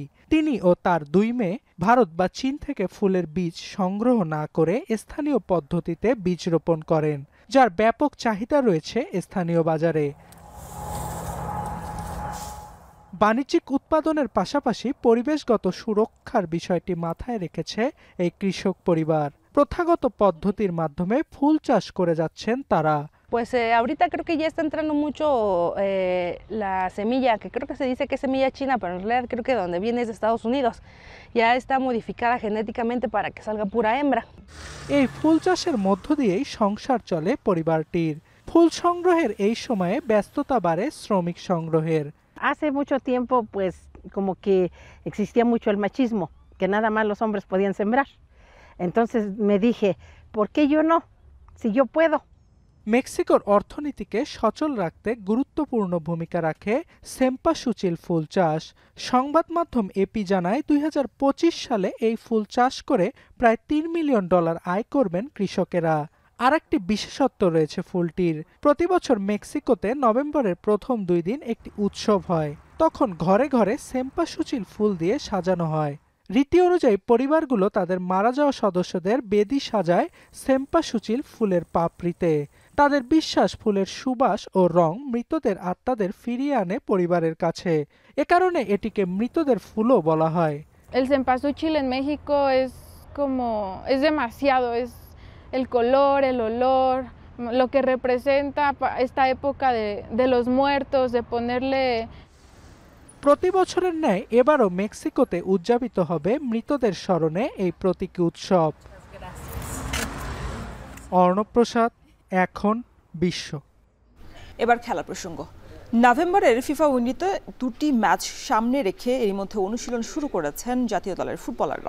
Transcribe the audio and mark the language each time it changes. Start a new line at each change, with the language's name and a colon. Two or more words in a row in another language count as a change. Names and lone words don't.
Bangla: তিনি ও তার 2 মেয়ে ভারত বা চীন থেকে ফুলের বীজ সংগ্রহ না করে স্থানীয় পদ্ধতিতে বীজ রোপণ করেন, যার ব্যাপক চাহিদা রয়েছে স্থানীয় বাজারে। বাণিজ্যিক উৎপাদনের পাশাপাশি পরিবেশগত সুরক্ষার বিষয়টি মাথায় রেখেছে এই কৃষক পরিবার। প্রথাগত পদ্ধতির মাধ্যমে ফুল চাষ করে যাচ্ছেন তারা।
Spanish: Pues ahorita creo que ya está entrando mucho la semilla, que creo que se dice que es semilla china, pero en realidad creo que donde viene es de Estados Unidos. Ya está modificada genéticamente para que salga pura hembra.
Bangla: এই ফুল চাষের মধ্য দিয়েই সংসার চলে পরিবারটির। ফুল সংগ্রহের এই সময়ে ব্যস্ততা বাড়ে শ্রমিক সংগ্রহের।
Spanish: Hace mucho tiempo pues como que existía mucho el machismo, que nada más los hombres podían sembrar. Entonces me dije, ¿por qué yo no? Si yo puedo.
Bangla: মেক্সিকোর অর্থনীতিকে সচল রাখতে গুরুত্বপূর্ণ ভূমিকা রাখে সেম্পাসুচিল ফুল চাষ। সংবাদ মাধ্যম এপি জানায় 2025 সালে এই ফুল চাষ করে প্রায় $3 মিলিয়ন আয় করবেন কৃষকেরা। আরেকটি বিশেষত্ব রয়েছে ফুলটির। প্রতি বছর মেক্সিকোতে নভেম্বরের প্রথম 2 দিন একটি উৎসব হয়। তখন ঘরে ঘরে সেম্পাসুচিল ফুল দিয়ে সাজানো হয়। রীতি অনুযায়ী পরিবারগুলো তাদের মারা যাওয়া সদস্যদের বেদি সাজায় সেম্পাসুচিল ফুলের পাপড়িতে। তাদের বিশ্বাস, ফুলের সুবাস ও রং মৃতদের আত্মাদের ফিরিয়ে আনে পরিবারের কাছে। এ কারণে এটিকে মৃতদের ফুলও বলা হয়।
Spanish: El cempasúchil en México es demasiado, es el color, el olor, lo que representa esta época de los muertos, de ponerle।
Bangla: প্রতি বছরের ন্যায় এবারও মেক্সিকোতে উদযাপিত হবে মৃতদের স্মরণে এই প্রতীকী উৎসব। অর্ণব প্রসাদ, এখন বিশ্ব। এবার খেলা প্রসঙ্গ। নভেম্বরের ফিফা উইন্ডিতে 2টি ম্যাচ সামনে রেখে এর মধ্যে অনুশীলন শুরু করেছেন জাতীয় দলের ফুটবলাররা।